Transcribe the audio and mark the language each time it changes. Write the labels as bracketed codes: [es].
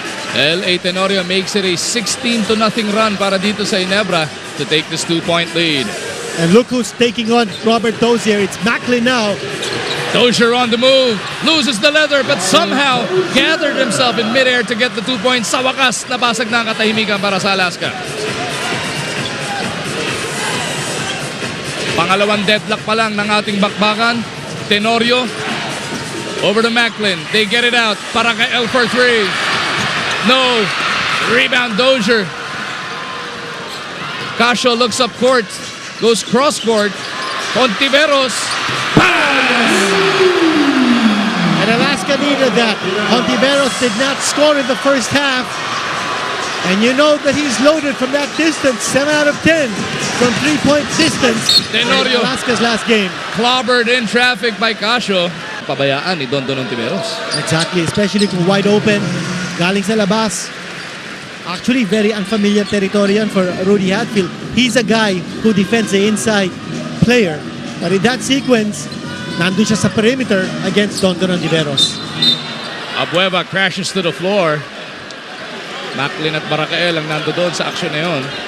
[en] LA Tenorio makes it a 16-0 run [tl] para dito sa [en] Ginebra to take this 2-point lead. And look who's taking on Robert Dozier. It's Macklin now. Dozier on the move, loses the leather but somehow gathered himself in midair to get the 2 points. [tl] Sa wakas, nabasag na ang katahimikan para sa Alaska. Pangalawang deadlock pa lang ng ating bakbakan. Tenorio [en] over to [tl] Macklin. [en] They get it out [tl] para kay [en] El for 3. No. Rebound Dozier. Casio looks up court. Goes cross court. Contiveros. Pass! And Alaska needed that. Contiveros did not score in the first half. And you know that he's loaded from that distance. 7 out of 10 from 3-point distance. Tenorio. Alaska's last game. Clobbered in traffic by Casio. [tl] Pabayaan ni Don Tiveros. [en] Exactly. Especially kung wide open. [tl] Galing sa labas. [en] Actually, very unfamiliar territory for Rudy Hatfield. He's a guy who defends the inside player. But in that sequence, [tl] nandun siya sa [en] perimeter against Don Tiveros. Abueva crashes to the floor. [tl] Macklin at Barakael ang nando doon sa aksyon na yun.